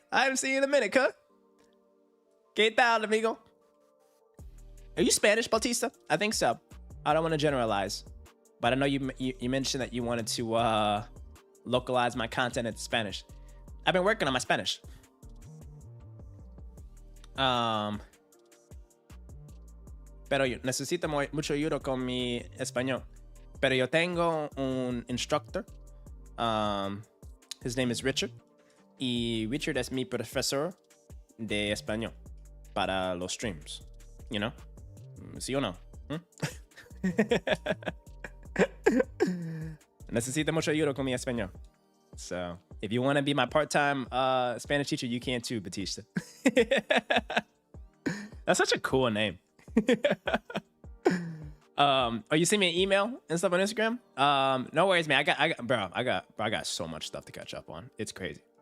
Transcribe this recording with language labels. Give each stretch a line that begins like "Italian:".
English: I haven't seen you in a minute, cuz.
Spanish: ¿Qué tal, amigo?
English: Are you Spanish, Batista? I think so. I don't want to generalize, but I know you mentioned that you wanted to localize my content into Spanish. I've been working on my Spanish.
Spanish: Pero yo necesito mucho ayuda con mi español. Pero yo tengo un instructor.
English: His name is Richard.
Spanish: Y Richard es mi profesor de español para los streams.
English: You know?
Spanish: ¿Sí o no? Necesito mucho ayuda con mi español.
English: So, if you want to be my part-time Spanish teacher, you can too, Batista. That's such a cool name. You send me an email and stuff on Instagram? No worries, man. I got so much stuff to catch up on. It's crazy.